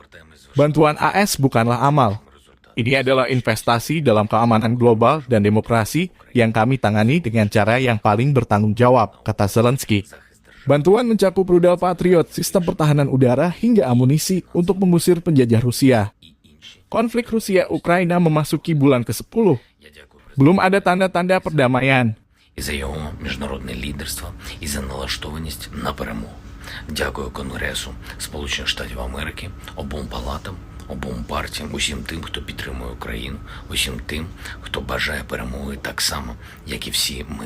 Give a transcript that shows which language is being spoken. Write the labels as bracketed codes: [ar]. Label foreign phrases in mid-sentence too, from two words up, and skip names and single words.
[id] Bantuan AS bukanlah amal. Ini adalah investasi dalam keamanan global dan demokrasi yang kami tangani dengan cara yang paling bertanggung jawab, kata Zelensky. Bantuan mencakup rudal Patriot, sistem pertahanan udara, hingga amunisi untuk mengusir penjajah Rusia. Konflik Rusia-Ukraina memasuki bulan ke-10. Belum ada tanda-tanda perdamaian. [uk] І за його міжнародне лідерство, і за налаштованість на перемогу. Дякую Конгресу Сполучених Штатів Америки, обом палатам, обом партіям, усім тим, хто підтримує Україну, усім тим, хто бажає перемоги так само, як і всі ми.